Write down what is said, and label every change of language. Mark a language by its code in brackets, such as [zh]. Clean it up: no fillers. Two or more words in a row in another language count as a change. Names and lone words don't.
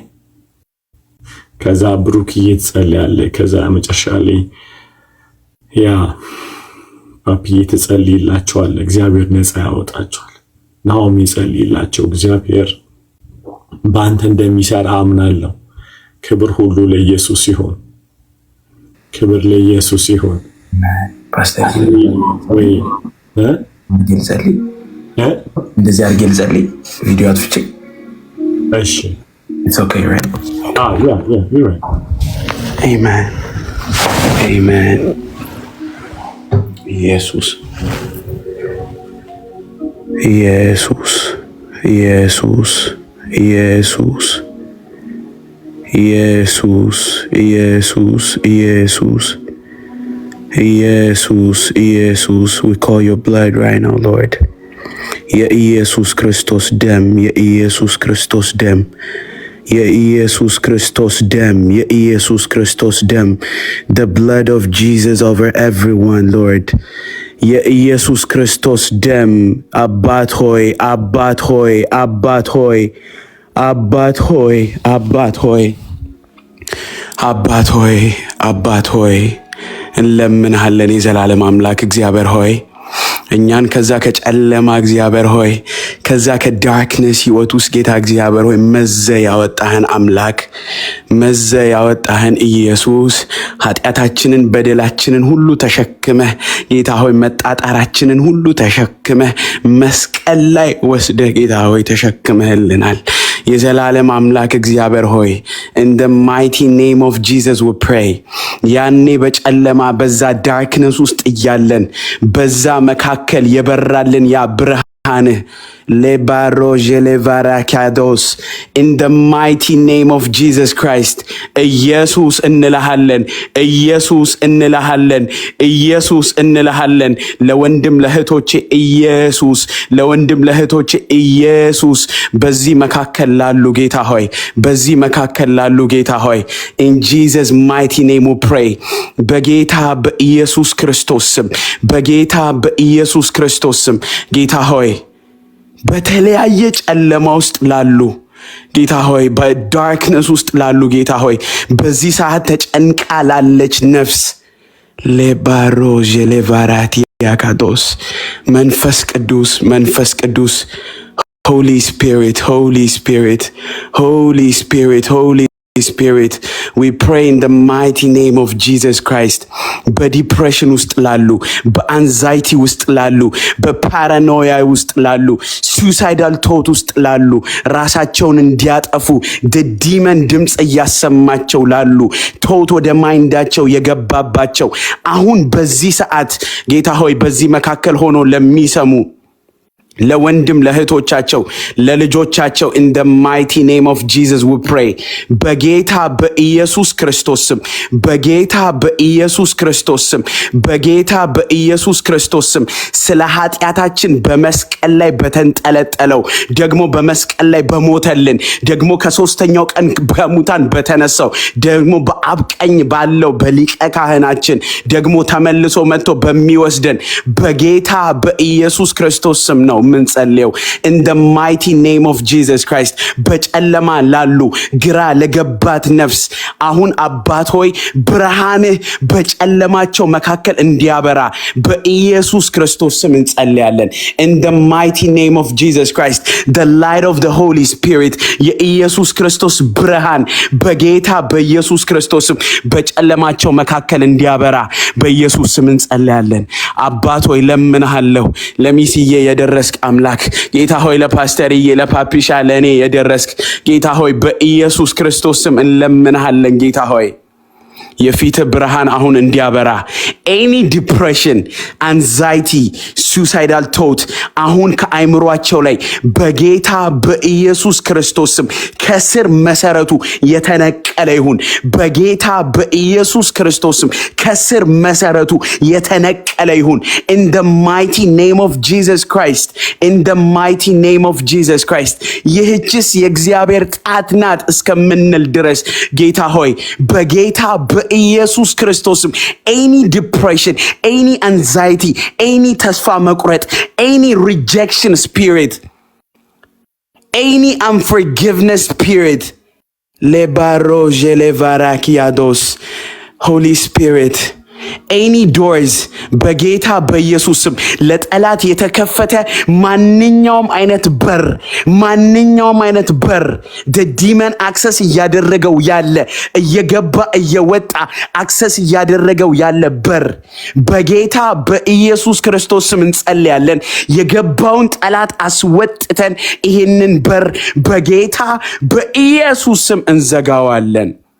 [am] ከዛ ብሩክዬ ትጸልያለህ። ከዛ መጨረሻ ላይ ያ ፓፒዬ ትጸልይላቸዋል። እግዚአብሔር ነፃ ያወጣቸዋል። ናኦሚ ጸልይላቸው። እግዚአብሔር በአንተ እንደሚሰራ አምናለሁ። ክብር ሁሉ ለኢየሱስ ይሁን። ክብር ለኢየሱስ ይሁን። ፓስተር ወይ ገልጸልኝ እንደዚህ አድርጌ ልጸልይ። ቪዲዮ አጥፍቼ እሺ [en] it's okay right yeah you're right amen amen ኢየሱስ ኢየሱስ ኢየሱስ ኢየሱስ ኢየሱስ ኢየሱስ ኢየሱስ ኢየሱስ ኢየሱስ we call your blood right now Lord [am] የኢየሱስ ክርስቶስ ደም የኢየሱስ ክርስቶስ ደም የኢየሱስ ክርስቶስ ደም የኢየሱስ ክርስቶስ ደም [en] the blood of Jesus over everyone Lord [am] የኢየሱስ ክርስቶስ ደም አባት ሆይ አባት ሆይ አባት ሆይ አባት ሆይ አባት ሆይ አባት ሆይ አባት ሆይ እንለምንሃለን የዘላለም አምላክ እግዚአብሔር ሆይ እኛን ከዛ ከጨለማ እግዚአብሔር ሆይ ከዛ ከዳርክነስ ህይወት ውስጥ ጌታ እግዚአብሔር ሆይ መዘ ያወጣህን አምላክ መዘ ያወጣህን ኢየሱስ ኃጢአታችንን በደላችንን ሁሉ ተሸክመህ ጌታ ሆይ መጣጣራችንን ሁሉ ተሸክመህ መስቀል ላይ ወስደህ ጌታ ሆይ ተሸክመህልናል የዘላለም አምላክ እግዚአብሔር ሆይ [en] in the mighty name of Jesus we pray [am] ያኔ በጨለማ በዛ ዳርክነስ ውስጥ እያለን በዛ መካከል የበራልን ያ ብርሃን Lebaroje levarakados [en] in the mighty name of Jesus Christ [am] ኢየሱስ እንልሃለን ኢየሱስ እንልሃለን ኢየሱስ እንልሃለን ለወንድም ለእህቶቼ ኢየሱስ ለወንድም ለእህቶቼ ኢየሱስ በዚህ መካከል ላሉ ጌታ ሆይ በዚህ መካከል ላሉ ጌታ ሆይ [en] in Jesus mighty name we pray [am] በጌታ በኢየሱስ ክርስቶስ ስም በጌታ በኢየሱስ ክርስቶስ ስም ጌታ ሆይ በተለያየ ጨለማ ውስጥ ላሉ ጌታ ሆይ በዳርክነስ ውስጥ ላሉ ጌታ ሆይ በዚህ ሰዓት ተጨንቃ ላለች ነፍስ ለባሮጄ ለቫራቲ ያካዶስ መንፈስ ቅዱስ [en] Holy Spirit Holy Spirit Holy Spirit Holy Spirit we pray in the mighty name of Jesus Christ [am] በዲፕሬሽን ውስጥ ላሉ በአንዛይቲ ውስጥ ላሉ በፓራኖያ ውስጥ ላሉ [en] suicidal thought [am] ውስጥ ላሉ ራሳቸውን እንዲያጠፉ [en] the demon [am] ድምጽ እያሰማቸው ላሉ thought ወደ ማይንዳቸው የገባባቸው አሁን በዚህ ሰዓት ጌታ ሆይ በዚህ መካከል ሆኖ ለሚሰሙ ለወንድም ለእህቶቻቸው ለልጆቻቸው [en] in the mighty name of Jesus we pray [am] በጌታ በኢየሱስ ክርስቶስ ስም በጌታ በኢየሱስ ክርስቶስ ስም በጌታ በኢየሱስ ክርስቶስ ስም ስለ ኃጢአታችን በመስቀል ላይ በተንጠለጠለው ደግሞ በመስቀል ላይ በሞተልን ደግሞ ከሶስተኛው ቀን በሙታን በተነሳው ደግሞ በአብ ቀኝ ባለው በሊቀ ካህናችን ደግሞ ተመልሶ መጥቶ በሚወስደን በጌታ በኢየሱስ ክርስቶስ ስም ነው ምንጸልየው [en] in the mighty name of Jesus Christ [am] በጨለማ ላሉ ግራ ለገባት ነፍስ አሁን አባት ሆይ ብርሃንህ በጨለማቸው መካከል እንዲያበራ በኢየሱስ ክርስቶስ ስም እንጸልያለን [en] in the mighty name of Jesus Christ the light of the Holy Spirit [am] የኢየሱስ ክርስቶስ ብርሃን በጌታ በኢየሱስ ክርስቶስ በጨለማቸው መካከል እንዲያበራ በኢየሱስ ስም እንጸልያለን አባት ሆይ ለምንሃለሁ ለሚስዬ የደረስክ አምላክ ጌታ ሆይ ለፓስተርዬ ለፓፒሻ ለኔ የደረስክ ጌታ ሆይ በኢየሱስ ክርስቶስ ስም እንለምንሃለን ጌታ ሆይ የፊት ብርሃን አሁን እንዲያበራ [en] any depression anxiety suicidal thought [am] አሁን ከአይምሮአቸው ላይ በጌታ በኢየሱስ ክርስቶስ ስም ከስር መሰረቱ የተነቀለ ይሁን በጌታ በኢየሱስ ክርስቶስ ስም ከስር መሰረቱ የተነቀለ ይሁን [en] in the mighty name of Jesus Christ in the mighty name of Jesus Christ [am] ይህችስ የእግዚአብሔር ጣት ናት እስከምንል ድረስ ጌታ ሆይ በጌታ በኢየሱስ ክርስቶስ ስም [en] any depression any anxiety [am] any ተስፋ መቁረጥ [en] any rejection spirit any unforgiveness spirit lebaroje levarakiados Holy Spirit any doors [am] በጌታ በኢየሱስ ስም ለጠላት የተከፈተ ማንኛውም አይነት በር [en] the demon access [am] እያደረገው ያለ እየገባ እየወጣ access እያደረገው ያለ በር በጌታ በኢየሱስ ክርስቶስ ስም እንጸልያለን የገባውን ጠላት አስወጥተን ይሄንን በር በጌታ በኢየሱስ ስም እንዘጋዋለን